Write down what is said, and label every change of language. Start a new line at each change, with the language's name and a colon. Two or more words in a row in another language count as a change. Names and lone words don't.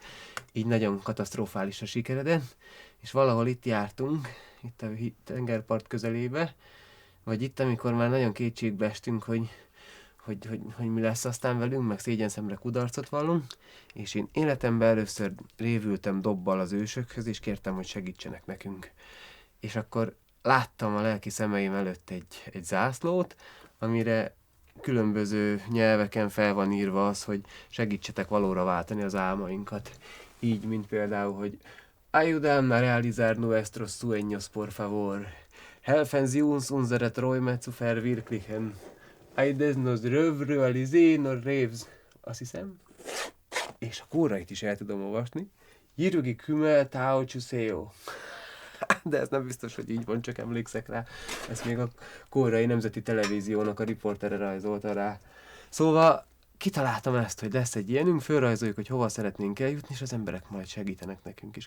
Hungarian: Így nagyon katasztrofális a sikeredett, és valahol itt jártunk, itt a tengerpart közelébe, vagy itt, amikor már nagyon kétségbe estünk, hogy mi lesz aztán velünk, meg szégyenszemre kudarcot vallunk, és én életemben először révültem dobbal az ősökhöz, és kértem, hogy segítsenek nekünk. És akkor láttam a lelki szemeim előtt egy zászlót, amire különböző nyelveken fel van írva az, hogy segítsetek valóra váltani az álmainkat. Így, mint például, hogy
Spanish: Ayúdame a realizar nuestros sueños, por favor.
German: Helfen Sie uns unsere Träume zu verwirklichen.
French: Aides nos realiser nos rêves.
Hungarian: Azt hiszem. És a kórait is el tudom olvasni. Jirugi Kümmel Tao Chuseo. De ez nem biztos, hogy így van, csak emlékszek rá. Ezt még a koreai nemzeti televíziónak a riportere rajzolta rá. Szóval kitaláltam ezt, hogy lesz egy ilyenünk, fölrajzoljuk, hogy hova szeretnénk eljutni, és az emberek majd segítenek nekünk is.